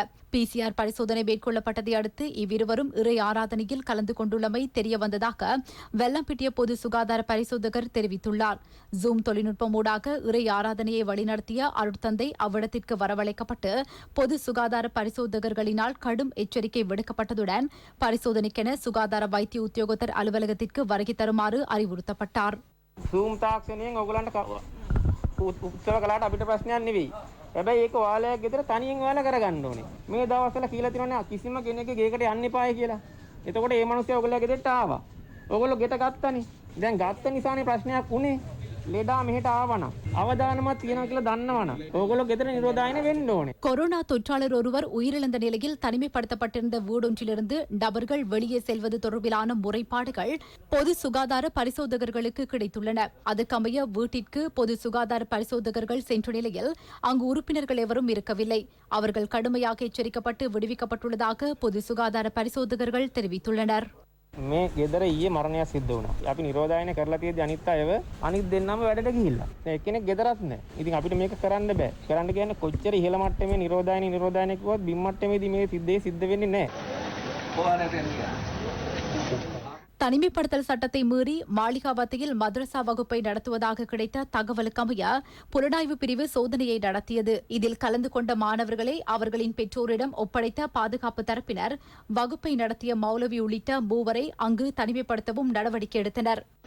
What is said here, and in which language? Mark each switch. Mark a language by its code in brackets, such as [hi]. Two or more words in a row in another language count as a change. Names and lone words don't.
[ta] PCR பரிசோதனை மேற்கொள்ளப்பட்டதை அடுத்து இவ்விருவரும் இறை ஆராதனையில் கலந்து கொண்டுள்ளமை தெரியவந்ததாக வெள்ளம்பிட்டிய பொது சுகாதார பரிசோதகர் தெரிவித்துள்ளார். ஜூம் தொழில்நுட்பம் ஊடாக இறை ஆராதனையை வழிநடத்திய அருட்தந்தை அவ்விடத்திற்கு வரவழைக்கப்பட்டு பொது சுகாதார பரிசோதகர்களினால் கடும் எச்சரிக்கை விடுக்கப்பட்டதுடன் பரிசோதனைக்கென சுகாதார வைத்திய உத்தியோகத்தர் அலுவலகத்திற்கு வருகை தருமாறு அறிவுறுத்தப்பட்டார். [si] Zoom තාක්ෂණයෙන් ඔයගලන්ට උත්සව කළාට අපිට ප්‍රශ්නයක් නෙවෙයි. හැබැයි ඒක ඔයාලයක් ගෙදර තනියෙන් ඔයාලා කරගන්න ඕනේ. මේ දවස්වල කියලා තියෙනවානේ කිසිම කෙනෙක්ගේ ගෙයකට යන්න එපායි කියලා. එතකොට මේ මිනිස්සු ඔයගොල්ලෝ ගෙදරට ආවා. ඔයගොල්ලෝ ගෙට ගත්තනේ. දැන් ගත්ත නිසානේ ප්‍රශ්නයක් උනේ. ලෙඩා මෙහෙට ආවනම් අවදානමක් තියෙනවා කියලා දන්නවනම් ඕගොල්ලෝ ගෙදර නිරෝධායන වෙන්න ඕනේ. [ta] கொரோனா தொற்றாளர் ஒருவர் உயிரிழந்த நிலையில் தனிமைப்படுத்தப்பட்டிருந்த வீடொன்றிலிருந்து நபர்கள் வெளியே செல்வது தொடர்பிலான முறைப்பாடுகள் பொது சுகாதார பரிசோதகர்களுக்கு கிடைத்துள்ளன. அதற்கமைய வீட்டிற்கு பொது சுகாதார பரிசோதகர்கள் சென்ற நிலையில் அங்கு உறுப்பினர்கள் எவரும் இருக்கவில்லை. அவர்கள் கடுமையாக எச்சரிக்கப்பட்டு விடுவிக்கப்பட்டுள்ளதாக பொது சுகாதார பரிசோதகர்கள் தெரிவித்துள்ளனர். [si] මේ ගෙදර ඊයේ මරණයක් සිද්ධ වුණා. අපි නිරෝධායන කරලා තියෙද්දි අනිත් අයව අනිත් දෙන්නම වැඩට ගිහිල්ලා. එක්කෙනෙක් ගෙදරත් නැහැ. ඉතින් අපිට මේක කරන්න බෑ. කරන්න කියන්නේ කොච්චර ඉහළ මට්ටමේ නිරෝධායන කිව්වත් බිම් මට්ටමේදී මේ සිද්ධේ සිද්ධ වෙන්නේ නැහැ. [ta] தனிமைப்படுத்தல் சட்டத்தை மீறி மாளிகாவத்தையில் மദ്രസா வகுப்பை நடத்துவதாக கிடைத்த தகவலுக்கமைய புலனாய்வு பிரிவு சோதனையை நடத்தியது. இதில் கலந்து கொண்ட மாணவர்களை அவர்களின் பெற்றோரிடம் ஒப்படைத்த பாதுகாப்பு தரப்பினர் வகுப்பை நடத்திய மௌலவி உள்ளிட்ட 3 வரை அங்கு தனிமைப்படுத்தவும் நடவடிக்கை எடுத்தனர்.